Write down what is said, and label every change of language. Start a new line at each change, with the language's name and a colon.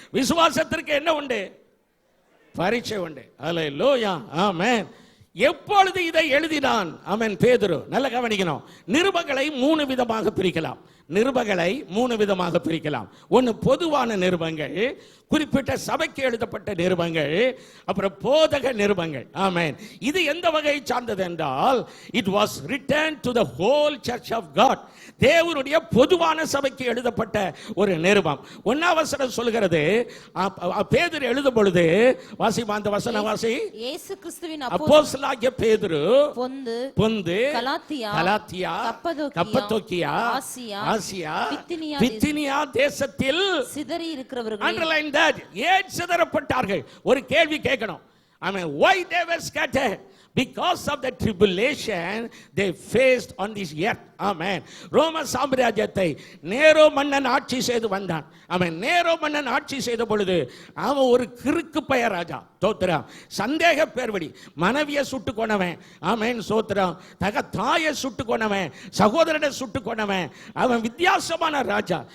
Tamil: விசுவாசத்திற்கு என்ன உண்டு? பரீட்சை உண்டு. ஹல்லேலூயா. ஆமென். எப்பொழுது இதை எழுதினான்? ஆமென். பேதுரு. நல்ல கவனிக்கணும். நிருபங்களை 3 விதமாக பிரிக்கலாம். நிருபங்களை 3 விதமாக பிரிக்கலாம். ஒன்று பொதுவான நிருபங்கள், குறிப்பிட்ட சபைக்கு எழுதப்பட்ட நிருபங்கள், அப்புறம் போதக நிருபங்கள். ஆமென். இது எந்த வகையை சார்ந்தது என்றால்,
English: it was written to the whole church of God.
Tamil: தேவனுடைய பொதுவான சபைக்கு எழுதப்பட்ட ஒரு நிருபம். 1ஆம் வசனம் சொல்கிறது, பேதுரு எழுதும் பொழுது வாசிமா அந்த வசன வாசி. இயேசு கிறிஸ்துவின் அப்போஸ்தலனாகிய பேதுரு பொந்து பொந்து கலாத்தியா கலாத்தியா கப்பத்தோக்கியா ஆசியா பித்தினியா தேசத்தில் சிதறி இருக்கிறவர்கள்
English: underline that
Tamil: ஏன் சிதறப்பட்டார்கள் ஒரு கேள்வி கேட்கணும்.
English: I mean, why they were scattered? Because of the tribulation they faced on this earth. Amen.
Tamil: ரோம சாம்ராஜ்யத்தை நேரோ மன்னன் ஆட்சி செய்து வந்தான். அவன் நேரோ மன்னன் ஆட்சி செய்த பொழுது அவன் ஒரு கிறுக்கு பய ராஜா. தோத்திரம். சந்தேக பேர்வடி மனைவியை சுட்டு கொண்டவன். ஆமென். சோத்திரம். தாயை சுட்டு கொண்டவன், சகோதரனை சுட்டு கொண்டவன். அவன் வித்தியாசமான ராஜா.